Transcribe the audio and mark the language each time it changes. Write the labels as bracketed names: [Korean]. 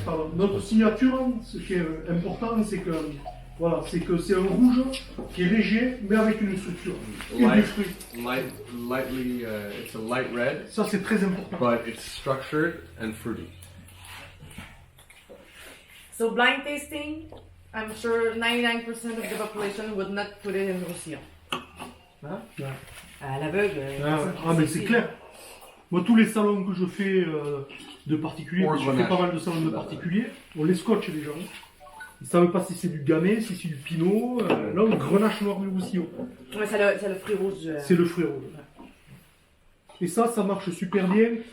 [French] pardon, notre signature, ce qui est important, c'est que voilà, c'est que c'est un rouge qui est léger, mais avec une structure. Et du [English] Light, [French] fruit. [English] lightly, it's a light red, [French] Ça, c'est très important. [English] but it's structured and fruity. So blind tasting, I'm sure 99% of the population would not put it in Roussillon. [French] À l'aveugle. Mais c'est clair. Moi, tous les salons que je fais de particuliers, parce que je fais pas mal de salons de particuliers, on les scotche les gens. Ils savent pas si c'est du gamay, si c'est du pinot. Là, le grenache noir du Roussillon. Ouais, c'est le fruit rouge. C'est le fruit rouge. Et ça marche super bien.